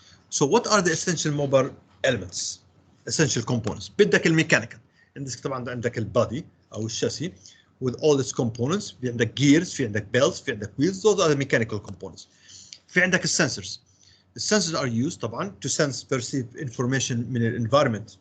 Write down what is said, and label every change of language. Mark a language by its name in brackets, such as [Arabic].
[English] So what are the essential mobile elements? Essential components. [Arabic] بدك الميكانيكال. عندك طبعا عندك البادي او الشاسي [English] with all its components. [Arabic] في عندك gears، في عندك belts، في عندك wheels. [English] Those are the mechanical components. [Arabic] في عندك السنسورز. السنسورز [English] are used [Arabic] طبعا [English] to sense perceive information [Arabic] من ال [English] environment.